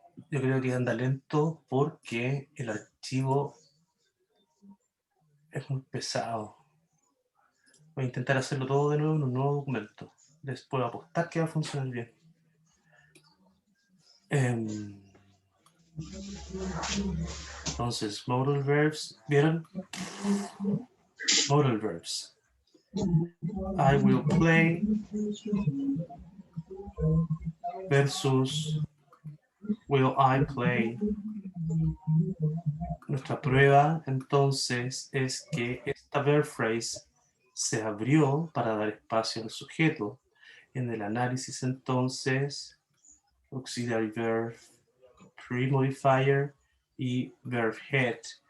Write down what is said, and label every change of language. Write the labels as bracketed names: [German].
[Spanish] Yo creo que anda lento porque el archivo es muy pesado. Voy a intentar hacerlo todo de nuevo en un nuevo documento. Les puedo apostar que va a funcionar bien. Entonces, modal verbs, ¿vieron? [English] Modal verbs. I will play versus will I play. [Spanish] Nuestra prueba entonces es que esta verb phrase se abrió para dar espacio al sujeto. En el análisis entonces [English] auxiliary verb, pre-modifier y verb head.